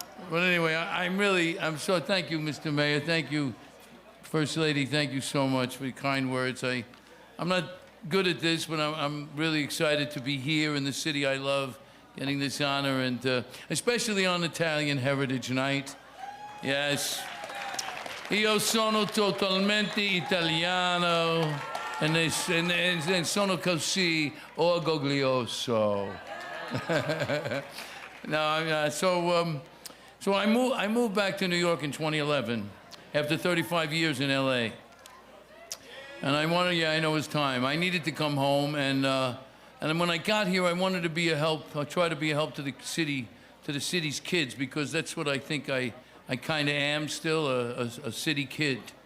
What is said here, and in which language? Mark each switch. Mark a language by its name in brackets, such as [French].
[English] But anyway, I'm so, thank you, Mr. Mayor. Thank you, First Lady. Thank you so much for your kind words. I'm not good at this, but I'm really excited to be here in the city I love, getting this honor, and especially on Italian Heritage Night. Yes. [Italian] Io sono totalmente italiano e sono così orgoglioso. [English] No, so I moved back to New York in 2011 after 35 years in LA. And I know it's time. I needed to come home, and when I got here, I wanted to be a help. I try to be a help to the city, to the city's kids, because that's what I think I kind of am still, a city kid.